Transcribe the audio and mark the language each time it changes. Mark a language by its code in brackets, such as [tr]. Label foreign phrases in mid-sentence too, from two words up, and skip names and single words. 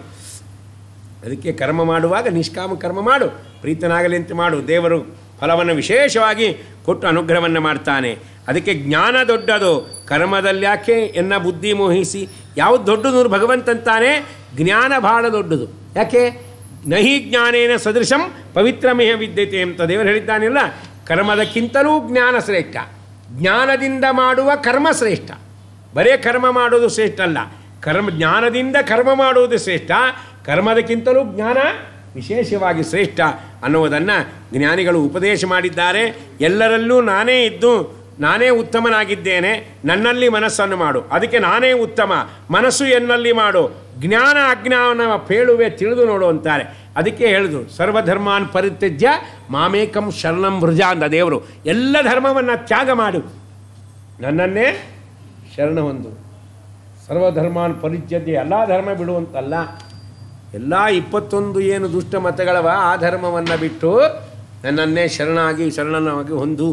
[kn] ಅದಕ್ಕೆ ಕರ್ಮ ಮಾಡುವಾಗ ನಿಷ್ಕಾಮ ಕರ್ಮ ಮಾಡು, ಪ್ರೀತನಾಗಲಿ ಅಂತ ಮಾಡು. ದೇವರು ಫಲವನ್ನು ವಿಶೇಷವಾಗಿ ಕೊಟ್ಟು ಅನುಗ್ರಹವನ್ನು ಮಾಡ್ತಾನೆ. ಅದಕ್ಕೆ ಜ್ಞಾನ ದೊಡ್ಡದು, ಕರ್ಮದಲ್ಲಿ ಯಾಕೆ ಎನ್ನ ಬುದ್ಧಿ ಮೋಹಿಸಿ. ಯಾವುದು ದೊಡ್ಡದು ಭಗವಂತಂತಾನೆ, ಜ್ಞಾನ ಬಹಳ ದೊಡ್ಡದು. ಯಾಕೆ? [sa] ನಹಿ ಜ್ಞಾನೇನ ಸದೃಶಂ ಪವಿತ್ರಮೇಹ ವಿದ್ಯತೆ [kn] ಅಂತ ದೇವರು ಹೇಳಿದ್ದಾನಿಲ್ಲ. ಕರ್ಮದಕ್ಕಿಂತಲೂ ಜ್ಞಾನ ಶ್ರೇಷ್ಠ, ಜ್ಞಾನದಿಂದ ಮಾಡುವ ಕರ್ಮ ಶ್ರೇಷ್ಠ. ಬರೇ ಕರ್ಮ ಮಾಡೋದು ಶ್ರೇಷ್ಠ ಅಲ್ಲ, ಜ್ಞಾನದಿಂದ ಕರ್ಮ ಮಾಡುವುದು ಶ್ರೇಷ್ಠ, ಕರ್ಮದಕ್ಕಿಂತಲೂ ಜ್ಞಾನ ವಿಶೇಷವಾಗಿ ಶ್ರೇಷ್ಠ ಅನ್ನುವುದನ್ನು ಜ್ಞಾನಿಗಳು ಉಪದೇಶ ಮಾಡಿದ್ದಾರೆ. ಎಲ್ಲರಲ್ಲೂ ನಾನೇ ಇದ್ದು ನಾನೇ ಉತ್ತಮನಾಗಿದ್ದೇನೆ, ನನ್ನಲ್ಲಿ ಮನಸ್ಸನ್ನು ಮಾಡು. ಅದಕ್ಕೆ ನಾನೇ ಉತ್ತಮ, ಮನಸ್ಸು ಎನ್ನಲ್ಲಿ ಮಾಡು, ಜ್ಞಾನ ಅಜ್ಞಾನ ಪೇಳುವೆ ತಿಳಿದು ನೋಡು ಅಂತಾರೆ. ಅದಕ್ಕೆ ಹೇಳಿದ್ರು [sa] ಸರ್ವಧರ್ಮಾನ್ ಪರಿತ್ಯಜ್ಯ ಮಾಮೇಕಂ ಶರಣಂ ಭೃಜ [kn] ಅಂದ ದೇವರು. ಎಲ್ಲ ಧರ್ಮವನ್ನು ತ್ಯಾಗ ಮಾಡು, ನನ್ನನ್ನೇ ಶರಣ ಹೊಂದು. [sa] ಸರ್ವಧರ್ಮಾನ್ ಪರಿತ್ಯಜ್ಯ [kn] ಎಲ್ಲ ಧರ್ಮ ಬಿಡುವಂತಲ್ಲ, ಎಲ್ಲ 21 ಏನು ದುಷ್ಟ ಮತಗಳವ ಆ ಧರ್ಮವನ್ನು ಬಿಟ್ಟು ನನ್ನನ್ನೇ ಶರಣನಾಗಿ ಹೊಂದು.